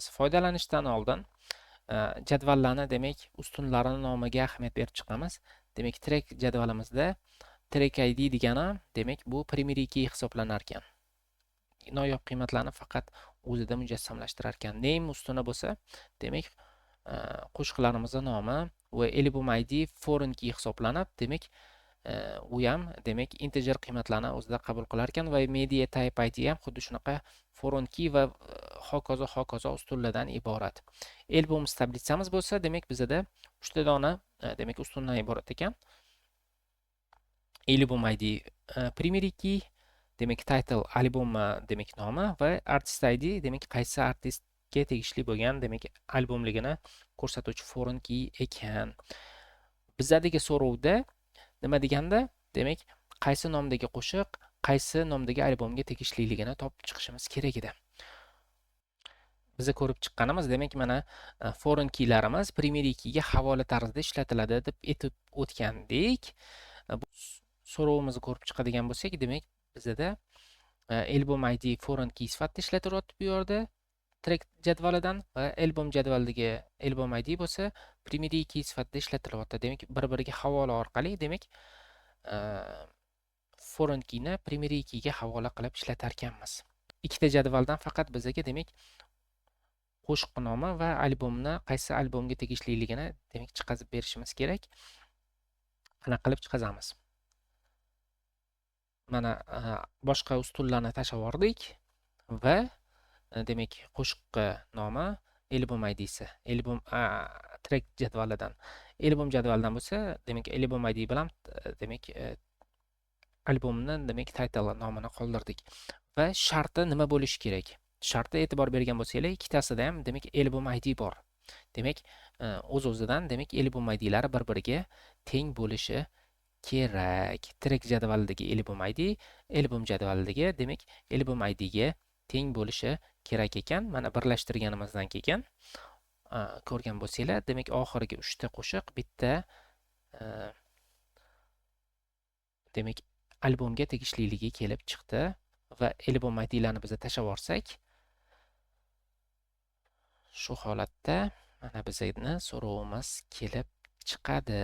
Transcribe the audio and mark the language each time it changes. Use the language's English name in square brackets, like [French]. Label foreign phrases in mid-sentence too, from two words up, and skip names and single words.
[Uzbek] Foydalanishdan oldin jadvallarni demak ustunlarini nomiga ahamiyat berib chiqamiz. Demak track jadvalimizda [English] track ID [Uzbek] degani demak bu [English] primary key [Uzbek] hisoblanar ekan. Noyob qiymatlarni faqat o'zida mujassamlashtirar ekan. Name ustuni bo'lsa, demak qo'shiqlarimizni nomi va [English] album ID foreign key [Uzbek] hisoblanib, demak u ham demak integer qiymatlarni o'zida qabul qilar ekan va [English] media type ID [Uzbek] ham xuddi shunaqa [English] foreign key [Uzbek] va hokazo ustunlardan iborat. Albums tablitsamiz bo'lsa, demak bizda 3 ta dona demak ustundan iborat ekan. [English] Album ID primary key, [Uzbek] demak title albom demak nomi va [English] artist ID [Uzbek] demak qaysi artistga tegishli bo'lgan demak albomligini ko'rsatuvchi [English] foreign key [Uzbek] ekan. Bizdagi so'rovda nima deganda demak qaysi nomdagi qo'shiq qaysi nomdagi albomga tegishliligini topib chiqishimiz kerak edi. Biz ko'rib chiqqanimiz demak mana [English] foreign keylarimiz primary keyga [Uzbek] havola tarzida ishlatiladi deb aytib o'tgandik. So'rovimizni ko'rib chiqadigan bo'lsak, demak bizda [English] album ID foreign key [Uzbek] sifatida ishlatilyapti bu yerda track jadvalidan va album jadvalidagi [English] album ID [Uzbek] bo'lsa [English] primary key [Uzbek] sifatida ishlatilyapti. Demak bir-biriga havola orqali demak [English] foreign keyni primary keyga [Uzbek] havola qilib ishlatar ekanmiz. Ikkita jadvaldan faqat bizga demak qo'shiq nomi va albomni qaysi albomga tegishliligini demak chiqazib berishimiz kerak. Qana qilib chiqazamiz. Mana boshqa ustunlarni tashlab yubordik va demak qo'shiq nomi [English] album ID'si, [Uzbek] album track jadvalidan. Album jadvalidan bo'lsa, demak [English] album ID [Uzbek] bilan demak albomni demak title nomini qoldirdik. Va sharti nima bo'lishi kerak? Shartga e'tibor bergan bo'lsanglar, ikkitasida ham demak [English] album ID [Uzbek] bor. Demak o'z-o'zidan demak [English] album ID'lari [Uzbek] bir-biriga teng bo'lishi kerak. Track jadvalidagi [English] album ID, [Uzbek] album jadvalidagi demak [English] album ID'ga [Uzbek] teng bo'lishi kerak ekan. Mana birlashtirganimizdan keyin ko'rgan bo'lsanglar, demak oxirgi 3 ta qo'shiq bitta demak albomga tegishliligi kelib chiqdi va [English] album ID'larni [Uzbek] biz tashlab yuborsak, shu holatda mana bizning so'rovimiz kelib chiqadi.